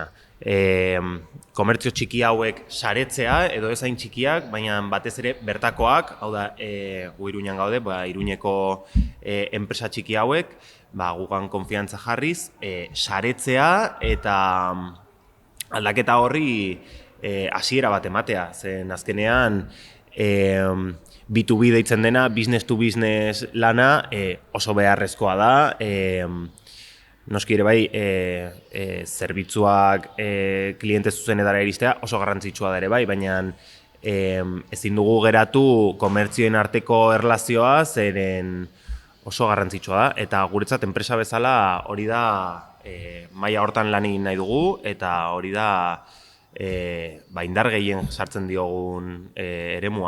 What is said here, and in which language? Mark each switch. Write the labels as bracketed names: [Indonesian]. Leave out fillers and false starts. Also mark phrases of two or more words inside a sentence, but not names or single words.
[Basque] Komertzio txiki hauek saretzea, edo ez hain txikiak, baina batez ere bertakoak, hau da gu Iruñan gaude, Iruñeko enpresa txiki hauek, gugan konfiantza jarriz, saretzea eta aldaketa horri hasiera bat ematea. Zen azkenean B2B deitzen dena, [English] business to business [Basque] lana oso beharrezkoa da. Noski ere bai, zerbitzuak kliente zuzenetara iristea oso garrantzitsua da ere bai, baina ezin dugu geratu komertzioen arteko erlazioa, zeren oso garrantzitsua da, eta guretzat enpresa bezala hori da maila hortan lan egin nahi dugu, eta hori da indar gehien sartzen diogun eremua.